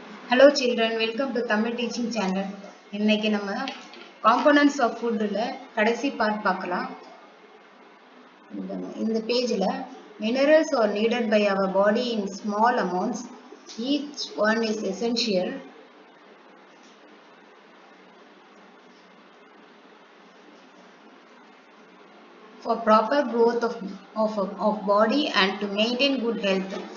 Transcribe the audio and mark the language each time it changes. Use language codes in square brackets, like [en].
[en] Hello children, welcome to Tamil teaching channel. [ta] இன்னைக்கு நம்ம components of food ல கடைசி பார்ட் பார்க்கலாம். இந்த பேஜ்ல [en] minerals are needed by our body in small amounts. Each one is essential. For proper growth of body and to maintain good health.